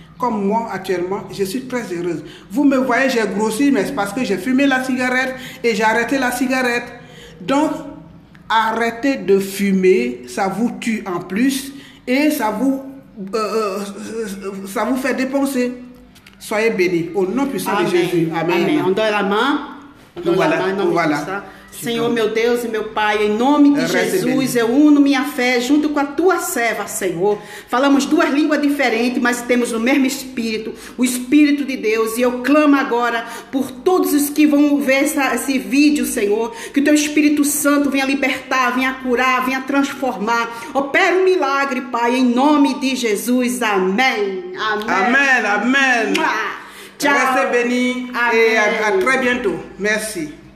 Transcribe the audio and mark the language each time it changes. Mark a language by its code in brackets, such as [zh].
[fr] Comme moi, actuellement, je suis très heureuse. Vous me voyez, j'ai grossi, mais c'est parce que j'ai fumé la cigarette et j'ai arrêté la cigarette. Donc, arrêtez de fumer, ça vous tue en plus et ça vous fait dépenser. Soyez bénis au nom puissant de Jésus. Amen. Amém. On donne la main. Voilà. [pt] Senhor, meu Deus e meu Pai, em nome de Jesus, eu uno minha fé junto com a tua serva, Senhor. Falamos duas línguas diferentes, mas temos o mesmo Espírito, o Espírito de Deus. E eu clamo agora por todos os que vão ver esse vídeo, Senhor, que o teu Espírito Santo venha libertar, venha curar, venha transformar. Opera um milagre, Pai, em nome de Jesus. Amém. Amen. Amen. [it] Ciao. [fr] Restez bénis et à très bientôt. Merci.